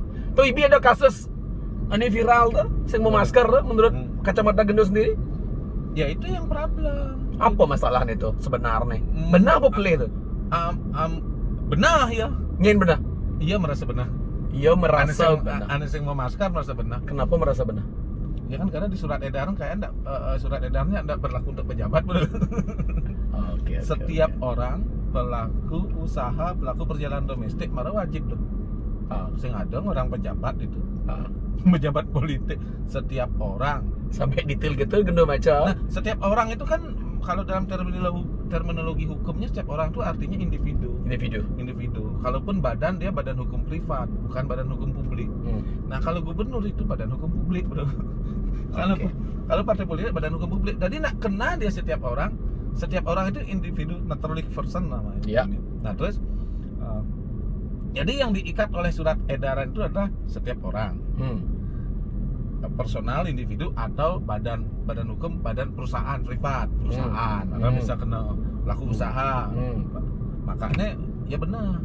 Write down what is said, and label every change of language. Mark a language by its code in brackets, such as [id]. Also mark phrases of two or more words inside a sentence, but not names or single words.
[id] Tuh Ibi ada kasus ini viral tuh, yang mau masker tuh, menurut kacamata Gendo sendiri. Ya itu yang problem. Apa masalahnya itu sebenarnya? Benar apa pelih itu? Benah ya. Ngin benar. Iya merasa benah. Iya merasa benar. [ban] Ane sing [id] mau masker merasa benah. Kenapa merasa benar? Ya kan karena di surat edaran kayak enggak surat edarannya enggak berlaku untuk pejabat. Oke. Setiap orang pelaku usaha, pelaku perjalanan domestik malah wajib tuh. Sing ada orang pejabat itu. Pejabat politik, setiap orang. Sampai detail gitu Gendo maca. Nah, setiap orang itu kan kalau dalam terminologi hukumnya setiap orang itu artinya individu. Kalaupun badan, dia badan hukum privat, bukan badan hukum publik. Nah, kalau gubernur itu badan hukum publik, Bro. Kalau partai politik badan hukum publik. Jadi nak kena dia setiap orang itu individu, [en] naturally person namanya. [id] Iya. Nah, terus jadi yang diikat oleh surat edaran itu adalah setiap orang. Personal, individu, atau badan hukum, badan perusahaan privat, atau bisa kena pelaku usaha. Makanya ya benar.